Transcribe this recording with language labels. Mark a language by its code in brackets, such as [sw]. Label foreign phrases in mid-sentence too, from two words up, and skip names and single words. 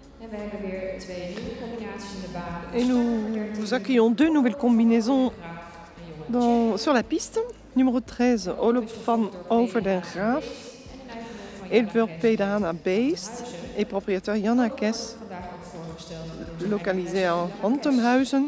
[nl] we hebben weer 2 nieuwe combinaties in de baan. [fr] Et nous accueillons 2 nouvelles combinaisons sur la piste. Numéro 13, Olof van Over den Graaf, éleveur Pedana Beest et propriétaire Janna Kes, localisé à Rantumhuizen.